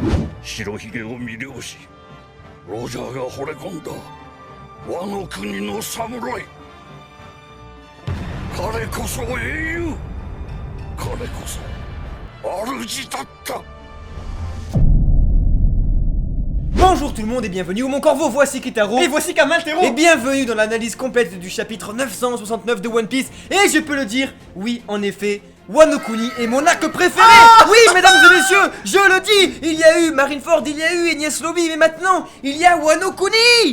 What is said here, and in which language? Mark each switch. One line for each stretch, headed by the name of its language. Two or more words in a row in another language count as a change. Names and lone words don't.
Japanese: 白ひげを魅了しロジャーが惚れ込んだワノ国の侍。彼こそ英雄、彼こそ主だった。
French: Bonjour tout le monde et bienvenue au Mon Corvo, voici Kitaro et voici Kamaltero. Et bienvenue dans l'analyse complète du chapitre 969 de One Piece. Et je peux le dire, oui en effet, Wano Kuni est mon arc préféré. Oui mesdames et messieurs, je le dis, il y a eu Marineford, il y a eu Enies Lobby, mais maintenant, il y a Wano Kuni.